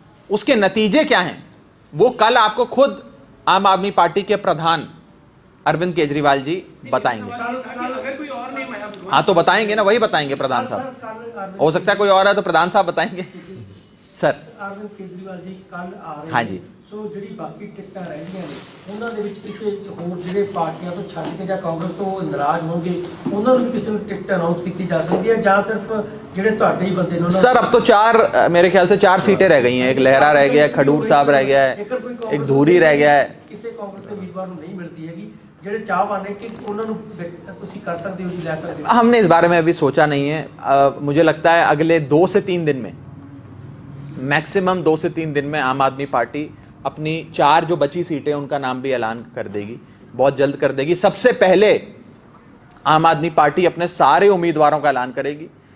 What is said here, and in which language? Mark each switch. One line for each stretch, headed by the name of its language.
Hindi: उसके नतीजे क्या हैं वो कल आपको खुद आम आदमी पार्टी के प्रधान अरविंद केजरीवाल जी बताएंगे। अगर कोई और नेम आया भगवान हाँ तो बताएंगे ना, वही बताएंगे प्रधान साहब। हो सकता है कोई और है तो प्रधान साहब बताएंगे। सर अरविंद केजरीवाल जी कल आ रहे हाँ जी।
Punjabi: ਸੋ ਜਿਹੜੀ ਬਾਕੀ ਟਿਕਟਾਂ ਰਹਿੰਦੀਆਂ ਨੇ ਉਹਨਾਂ ਦੇ ਵਿੱਚ ਕਿਸੇ ਹੋਰ ਜਿਹੜੇ ਪਾਰਟੀਆਂ ਤੋਂ ਛੱਡ ਕੇ ਜਾਂ ਕਾਂਗਰਸ ਤੋਂ ਨਾਰਾਜ਼ ਹੋਣਗੇ ਉਹਨਾਂ ਨੂੰ ਕਿਸੇ ਨੂੰ ਟਿਕਟ ਅਨਾਉਂਸ ਕੀਤੀ ਜਾ ਸਕਦੀ ਹੈ ਜਾਂ ਸਿਰਫ ਜਿਹੜੇ ਤੁਹਾਡੇ ਹੀ ਬੰਦੇ ਨੇ ਉਹਨਾਂ
Hindi: सर अब तो 4 मेरे ख्याल से 4 सीटें रह गई हैं। एक लहरा रह गया है, खडूर साहब रह गया है, एक धूरी रह गया है।
Punjabi: ਕਿਸੇ ਕਾਂਗਰਸ ਦੇ ਉਮੀਦਵਾਰ ਨੂੰ ਨਹੀਂ ਮਿਲਦੀ ਹੈਗੀ ਜਿਹੜੇ ਚਾਹਵਾਨ ਨੇ ਕਿ ਉਹਨਾਂ ਨੂੰ ਤੁਸੀਂ ਕਰ ਸਕਦੇ ਹੋ ਜੀ, ਲੈ ਸਕਦੇ ਹੋ।
Hindi: हमने इस बारे में अभी सोचा नहीं है। मुझे लगता है अगले 2 से 3 दिन में, मैक्सिमम 2 से 3 दिन में आम आदमी पार्टी अपनी 4 जो बची सीटें उनका नाम भी ऐलान कर देगी, बहुत जल्द कर देगी। सबसे पहले आम आदमी पार्टी अपने सारे उम्मीदवारों का ऐलान करेगी।